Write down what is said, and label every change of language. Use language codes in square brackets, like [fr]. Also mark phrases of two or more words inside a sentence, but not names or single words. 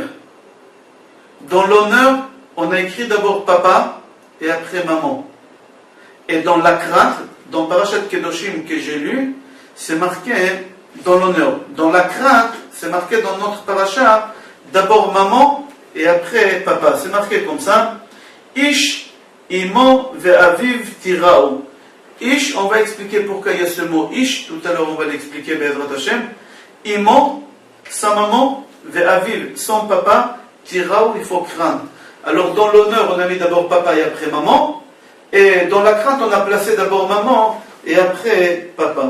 [fr] Dans l'honneur, on a écrit d'abord papa et après maman. Et dans la crainte, dans Parashat Kedoshim que j'ai lu, c'est marqué dans l'honneur. Dans la crainte, c'est marqué dans notre parasha, d'abord maman et après papa. C'est marqué comme ça. [he] איש אמו ואביו תיראו. [fr] Ish, on va expliquer pourquoi il y a ce mot Ish, tout à l'heure on va l'expliquer, [he] בעזרת השם. [fr] Imo, sa maman, ve'aviv, son papa, tirao, il faut craindre. Alors dans l'honneur, on a mis d'abord papa et après maman. Et dans la crainte, on a placé d'abord maman et après papa.